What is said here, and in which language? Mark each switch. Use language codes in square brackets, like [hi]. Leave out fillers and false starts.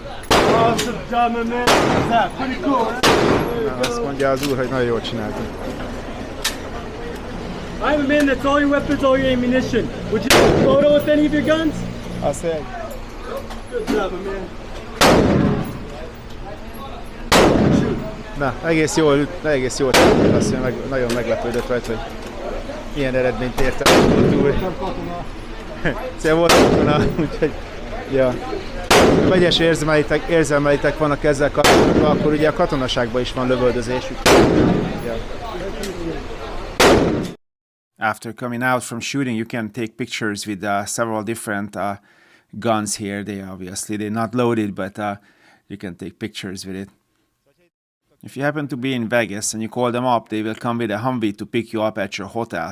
[en] Awesome job, my man. What's that? Pretty cool, right? [hu] Azt mondja az úr, hogy nagyon jól csináltuk. [en] Alright, man, that's all your weapons, all your ammunition. Would you take a photo with any of your guns? [hu] Azt mondja, [en] Good job, my man. [hu] na, egész jól csináltuk. Azt mondja, nagyon meglepődött rajta, hogy ilyen eredményt ért el a túl. Szóval volt katona, úgyhogy, ja. Vegyes érzelmeitek vannak ezzel kapcsolatban, akkor ugye a katonaságban is van lövöldözés. Ja. [en] After coming out from shooting, you can take pictures with several different guns here. They're not loaded, but you can take pictures with it. If you happen to be in Vegas and you call them up, they will come with a Humvee to pick you up at your hotel.